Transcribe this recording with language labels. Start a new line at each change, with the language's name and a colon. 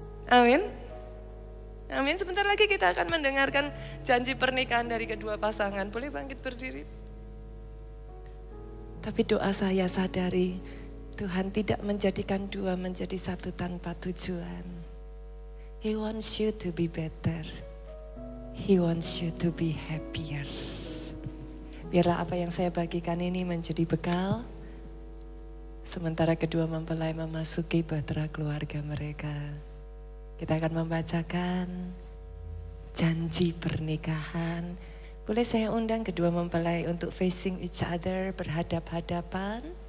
Indonesian: Amin. Amin. Sebentar lagi kita akan mendengarkan janji pernikahan dari kedua pasangan. Boleh bangkit berdiri? Tapi doa saya sadari Tuhan tidak menjadikan dua menjadi satu tanpa tujuan.
English: He wants you to be better. He wants you to be happier.
Indonesian: Biarlah apa yang saya bagikan ini menjadi bekal. Sementara kedua mempelai memasuki bahtera keluarga mereka. Kita akan membacakan janji pernikahan. Boleh saya undang kedua mempelai untuk
English: facing each other,
Indonesian: berhadap-hadapan.